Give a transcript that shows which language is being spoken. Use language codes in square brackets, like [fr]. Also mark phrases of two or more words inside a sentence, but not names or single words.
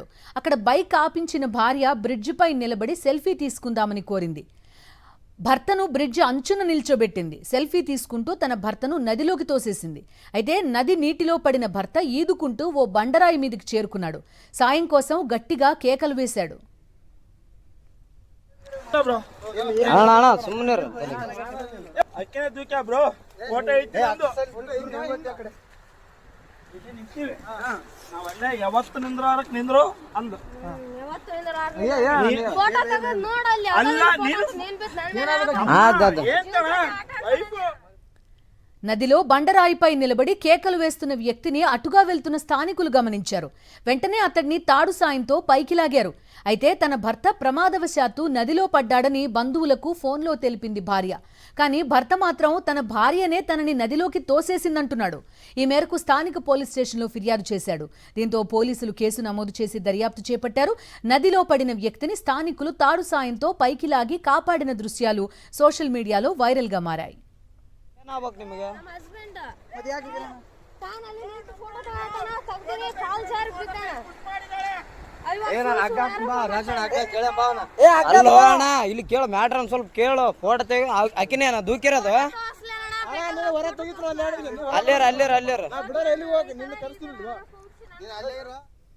[te] అక్కడ బైక్ ఆపించిన భార్య బ్రిడ్జిపై నిలబడి సెల్ఫీ తీసుకుందామని కోరింది. భర్తను బ్రిడ్జ్ అంచున నిల్చోబెట్టింది. సెల్ఫీ తీసుకుంటూ తన భర్తను నదిలోకి తోసేసింది. అయితే నది నీటిలో పడిన భర్త ఈదుకుంటూ ఓ బండరాయి మీదకి చేరుకున్నాడు. సాయం కోసం గట్టిగా కేకలు వేశాడు. [kn] ಯಾವತ್ತು ನಿಂದ್ರಾರಕ್ ನಿಂದ್ರು ಅಂದ [te] నదిలో బండరాయిపై నిలబడి కేకలు వేస్తున్న వ్యక్తిని అటుగా వెళ్తున్న స్థానికులు గమనించారు. వెంటనే అతడిని తాడు సాయంతో పైకి లాగారు. అయితే తన భర్త ప్రమాదవశాత్తు నదిలో పడ్డాడని బంధువులకు ఫోన్లో తెలిపింది భార్య. కానీ భర్త మాత్రం తన భార్యనే తనని నదిలోకి తోసేసిందంటున్నాడు. ఈ మేరకు స్థానిక పోలీస్ స్టేషన్లో ఫిర్యాదు చేశాడు. దీంతో పోలీసులు కేసు నమోదు చేసి దర్యాప్తు చేపట్టారు. నదిలో పడిన వ్యక్తిని స్థానికులు తాడు సాయంతో పైకి లాగి కాపాడిన దృశ్యాలు సోషల్ మీడియాలో వైరల్గా మారాయి. [kn] ಇಲ್ಲಿ ಕೇಳು ಮ್ಯಾಟ್ರ್ ಒಂದ್ ಸ್ವಲ್ಪ ಕೇಳು. ಫೋಟೋ ತೆಗಿ ಅಕ್ಕಿನೇ ದೂಕಿರೋದು ಅಲ್ಲೇರ